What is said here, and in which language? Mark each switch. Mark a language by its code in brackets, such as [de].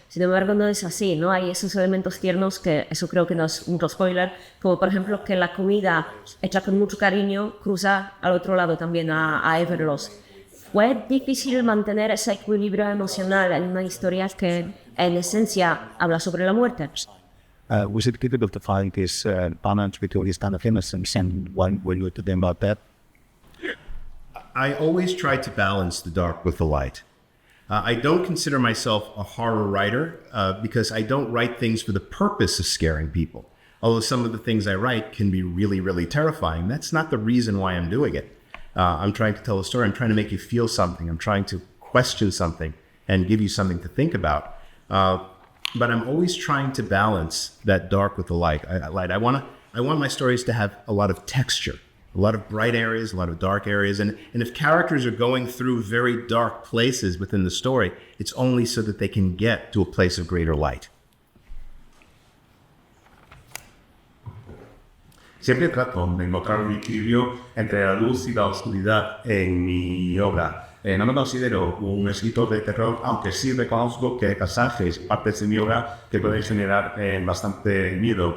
[es] Sin embargo, no es así, ¿no? Hay esos elementos tiernos que, eso creo que no es mucho spoiler, como por ejemplo que la comida hecha con mucho cariño cruza al otro lado también a Everlost. Fue difícil mantener ese equilibrio emocional en una historia que en esencia habla sobre la muerte. [en] Was it difficult to find this balance between this kind of innocence and when you were talking about that? I always try to balance the dark with the light. I don't consider myself a horror writer because I don't write things for the purpose of scaring people. Although some of the things I write can be really, really terrifying. That's not the reason why I'm doing it. I'm trying to tell a story. I'm trying to make you feel something. I'm trying to question something and give you something to think about. But I'm always trying to balance that dark with the light. I want my stories to have a lot of texture. A lot of bright areas, a lot of dark areas. And if characters are going through very dark places within the story, it's only so that they can get to a place of greater light. [es] Siempre trato de encontrar un equilibrio entre la luz y la oscuridad en mi obra. No me considero un escritor de terror, aunque sí reconozco que hay pasajes, partes de mi obra que pueden generar bastante miedo.